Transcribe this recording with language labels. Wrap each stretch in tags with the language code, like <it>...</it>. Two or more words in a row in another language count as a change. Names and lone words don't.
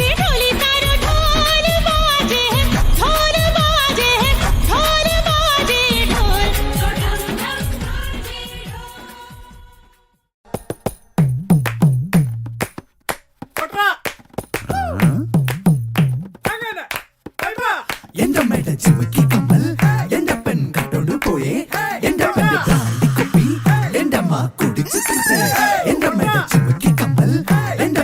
<gu>ढोली तारो ढोल बाजे ढोल बाजे ढोल बाजे ढोल ढम ढम बाजे</gu> <ml>എന്റെ മേട ചിമുക്കി കമ്മൽ എന്റെ പെൺ കട്ടോണ്ട് പോയേ എന്റെ പെണ്ണ് ബ്രാൻഡി കുപ്പി എന്റെ അമ്മ കുടിച്ചു തീർത്തേ എന്റെ മേട ചിമുക്കി കമ്മൽ എന്റെ</ml>